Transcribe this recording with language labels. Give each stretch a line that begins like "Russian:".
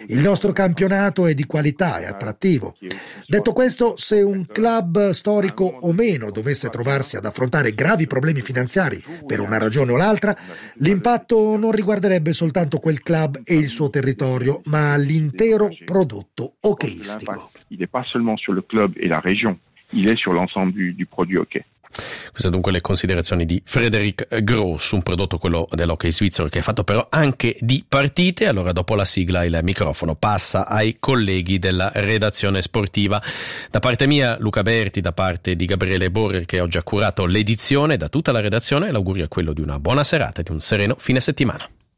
Italian: Il nostro campionato è di qualità e attrattivo. Detto questo, se un club storico o meno dovesse trovarsi ad affrontare gravi problemi finanziari per una ragione o l'altra, l'impatto non riguarderebbe soltanto quel club e il suo territorio, ma l'intero prodotto hockeyistico.
French: Il est pas seulement sur le club et la région, il est sur l'ensemble du produit hockey.
Italian: Queste dunque le considerazioni di Frederic Gross, un prodotto quello dell'hockey svizzero che è fatto però anche di partite. Allora dopo la sigla il microfono passa ai colleghi della redazione sportiva. Da parte mia Luca Berti, da parte di Gabriele Borer che oggi ha curato l'edizione, da tutta la redazione l'augurio è quello di una buona serata e di un sereno fine settimana.